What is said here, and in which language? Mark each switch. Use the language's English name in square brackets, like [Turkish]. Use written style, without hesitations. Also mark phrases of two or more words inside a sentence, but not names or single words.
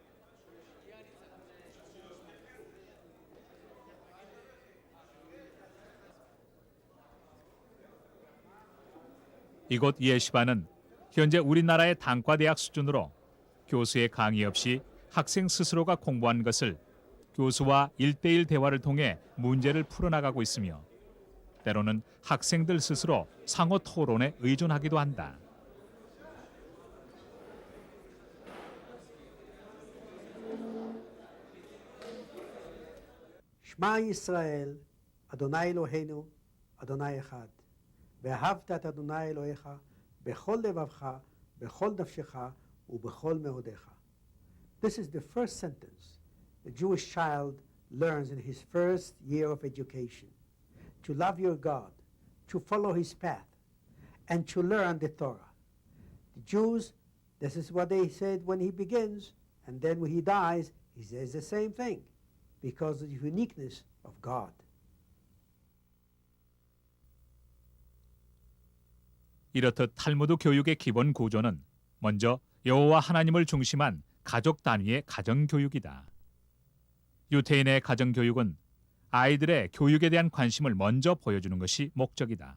[Korean] 이곳 예시바는 현재 우리나라의 단과대학 수준으로 교수의 강의 없이 학생 스스로가 공부한 것을 교수와 1대1 대화를 통해 문제를 풀어나가고 있으며 때로는 학생들 스스로 상호 토론에 의존하기도 한다. [Hebrew] שמע ישראל, אדוני אלוהינו, אדוני אחד. ואהבת את אדוני אלוהיך בכל לבבך, בכל נפשך ובכל מאודיך. [English] This is the first sentence the Jewish child learns in his first year of education. To love your God, to follow his path, and to learn the Torah. The Jews, this is what they said when he begins, and then when he dies, he says the same thing. Because of the uniqueness of God. [Korean] 이렇듯 탈무드 교육의 기본 구조는 먼저 여호와 하나님을 중심한 가족 단위의 가정 교육이다. 유태인의 가정 교육은 아이들의 교육에 대한 관심을 먼저 보여주는 것이 목적이다.